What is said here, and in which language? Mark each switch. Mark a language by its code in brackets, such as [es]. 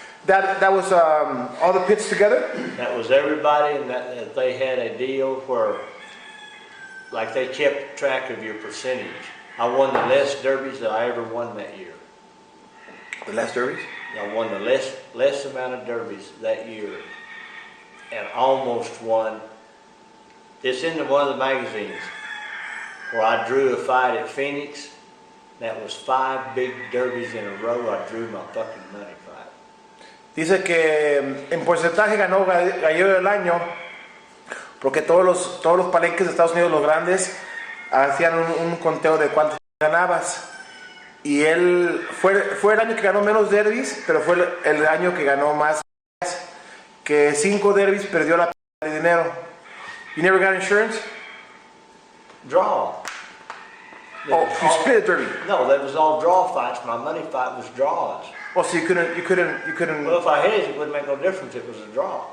[en] That was all the pits together? That was everybody, and that they had a deal where, like, they kept track of your percentage. I won the less derbies that I ever won that year. The less derbies? I won the less amount of derbies that year, and almost won. It's in one of the magazines where I drew a fight at Phoenix. That was 5 big derbies in a row. I drew my fucking money fight. [es] Dice que en porcentaje ganó Gallero del Año porque todos los palenques de Estados Unidos, los grandes, hacían un conteo de cuántos ganabas. Y él fue el año que ganó menos derbis, pero fue el año que ganó más. Que 5 derbis perdió la p de dinero. [en] You never got insurance? Draw. Oh, you split a derby? No, that was all draw fights. My money fight was draws. Oh, so you couldn't. Well, if I hedged, it wouldn't make no difference if it was a draw.